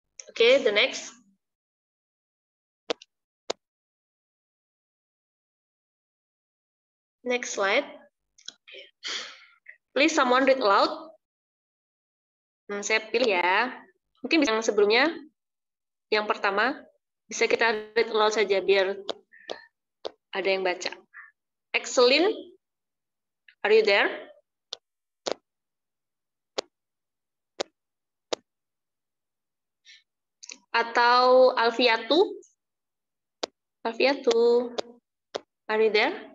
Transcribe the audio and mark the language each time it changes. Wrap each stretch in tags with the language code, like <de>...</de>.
<en>Okay, the next. Next slide. Please someone read aloud.</en> <id>Saya pilih ya. Mungkin bisa yang sebelumnya. Yang pertama, bisa kita read aloud saja biar ada yang baca.</id> <en>Excellent, are you there? Atau Alfiatu? Alfiatu, are you there?</en>